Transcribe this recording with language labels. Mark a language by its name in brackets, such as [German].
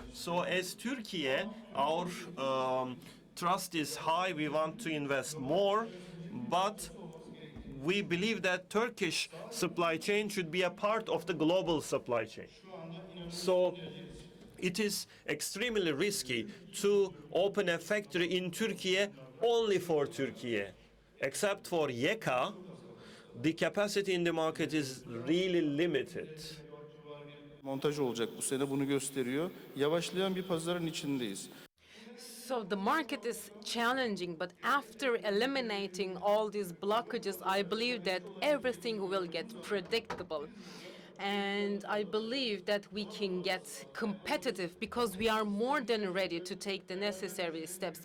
[English] So as Türkiye, our trust is high, we want to invest more, but we believe that Turkish supply chain should be a part of the global supply chain. So it is extremely risky to open a factory in Türkiye only for Türkiye. Except for YEKA, the capacity in the market is really limited. [Turkish] Montaj olacak bu sene, bunu gösteriyor. Yavaşlayan bir pazarın içindeyiz. [English] So So the market is challenging, but after eliminating all these blockages, I believe that everything will get predictable. And I believe that we can get competitive because we are more than ready to take the necessary steps.